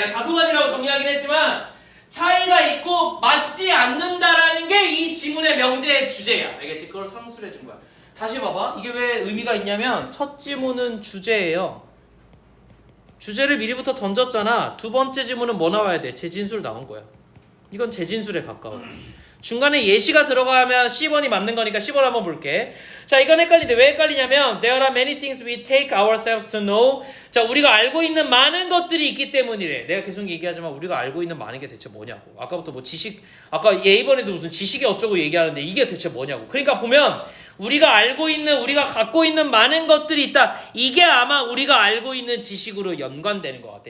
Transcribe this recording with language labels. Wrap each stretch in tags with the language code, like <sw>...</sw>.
<ko>내가 다소간이라고 정리하긴 했지만 차이가 있고 맞지 않는다라는 게 이 지문의 명제의 주제야. 알겠지? 그걸 상수를 해준 거야. 다시 봐봐. 이게 왜 의미가 있냐면 첫 지문은 주제예요. 주제를 미리부터 던졌잖아. 두 번째 지문은 뭐 나와야 돼? 재진술 나온 거야. 이건 재진술에 가까워. 중간에 예시가 들어가면 10번이 맞는 거니까 10번 한번 볼게. 자, 이건 헷갈리는데 왜 헷갈리냐면</ko> <en>There are many things we take ourselves to know.</en> <ko>자, 우리가 알고 있는 많은 것들이 있기 때문이래. 내가 계속 얘기하지만 우리가 알고 있는 많은 게 대체 뭐냐고. 아까부터 뭐 지식, 아까 A번에도 무슨 지식이 어쩌고 얘기하는데 이게 대체 뭐냐고. 그러니까 보면 우리가 알고 있는, 우리가 갖고 있는 많은 것들이 있다. 이게 아마 우리가 알고 있는 지식으로 연관되는 것 같아.</ko>